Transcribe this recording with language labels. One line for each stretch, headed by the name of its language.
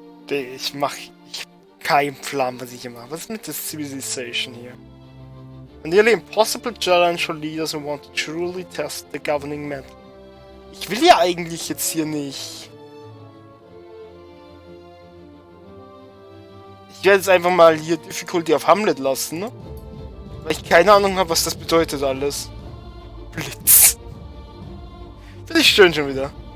German: Ich keinen Plan, was ich hier mache. Was ist mit der Civilization hier?
English: A nearly impossible challenge for leaders who want to truly test the governing metal.
German: Ich will ja eigentlich jetzt hier nicht. Ich werde jetzt einfach mal hier Difficulty auf Hamlet lassen, ne? Weil ich keine Ahnung habe, was das bedeutet alles. Blitz. Finde ich schön schon wieder.